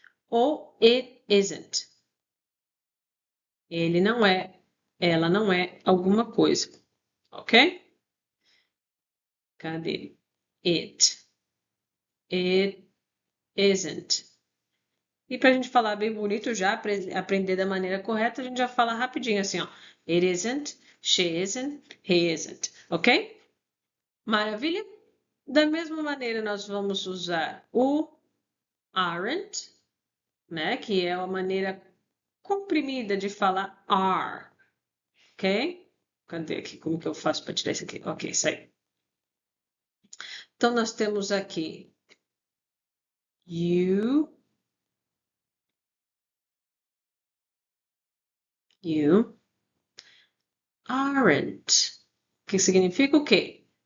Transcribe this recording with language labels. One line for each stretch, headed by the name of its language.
Portuguese: Ou
English: it isn't.
Portuguese: Ele não é, ela não é alguma coisa, ok? Cadê? It.
English: It isn't.
Portuguese: E para a gente falar bem bonito, já aprender da maneira correta, a gente já fala rapidinho assim, ó.
English: It isn't, she isn't, he isn't, ok?
Portuguese: Maravilha? Da mesma maneira, nós vamos usar o aren't, né? Que é a maneira comprimida de falar are, ok? Cadê aqui? Como que eu faço para tirar isso aqui? Ok, sai. Então, nós temos aqui
English: you aren't,
Portuguese: que significa o quê?